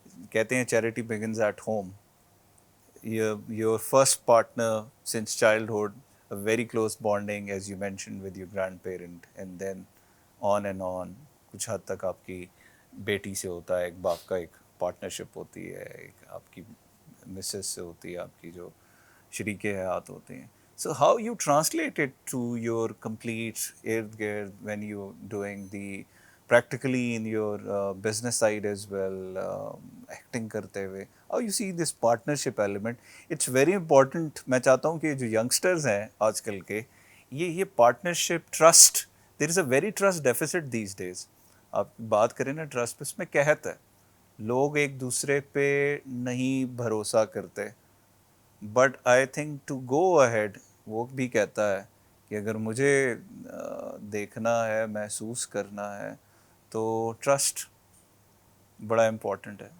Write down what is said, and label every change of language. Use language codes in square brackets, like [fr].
[ur] کہتے ہیں [en] Charity begins at home. Your first partner since childhood, a very close bonding as you mentioned with your grandparent, and then on [ur] کچھ حد تک آپ کی بیٹی سے ہوتا ہے, ایک باپ کا ایک پارٹنرشپ ہوتی ہے, ایک آپ کی مسز سے ہوتی ہے, آپ کی جو شریک حیات ہوتے ہیں. [en] So how you translate it to your complete [ur] ارد گرد [en] when you doing the practically in your business side as well, acting [ur] کرتے ہوئے, [en] how you see this partnership element? It's very important. [ur] میں چاہتا ہوں کہ جو [en] youngsters [ur] ہیں آج کل کے, یہ [en] partnership trust, there is a very trust deficit these days. [ur] آپ بات کریں نا ٹرسٹ پہ, اس میں قحط ہے. لوگ ایک دوسرے پہ نہیں بھروسہ کرتے, [en] but I think to go ahead [ur] وہ بھی کہتا ہے کہ اگر مجھے دیکھنا ہے محسوس کرنا ہے تو ٹرسٹ بڑا امپورٹنٹ ہے.